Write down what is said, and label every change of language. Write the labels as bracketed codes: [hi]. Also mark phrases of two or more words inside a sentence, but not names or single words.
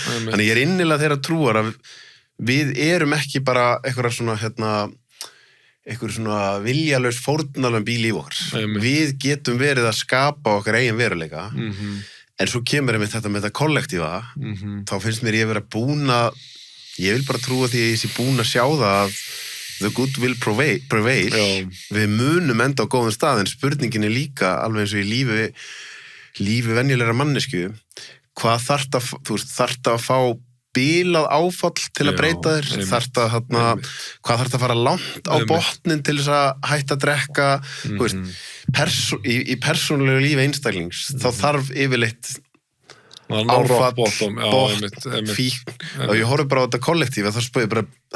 [is] Þannig ég er innilega þeirra trúar að við erum ekki bara eitthvað svona viljalaus fórnalömb í líf okkar. Við getum verið að skapa okkar eigin veruleika en svo kemur einmitt þetta með þetta kollektífa þá finnst mér ég vera búin að ég vil bara trúa því að ég sé búin að sjá það að [en] the good will prevail. [is] Við munum enda á góðum stað en spurningin er líka alveg eins og í lífi venjulegra mannesku hvað þarft að fá bílað áfall til að breyta þér, hvað þarf að fara langt á botnin til þess að hætta að drekka, þú veist, í persónulegu lífi einstaklings, þá þarf yfirleitt áfall, botn, fíkn og ég horfði bara á þetta kollektíf að það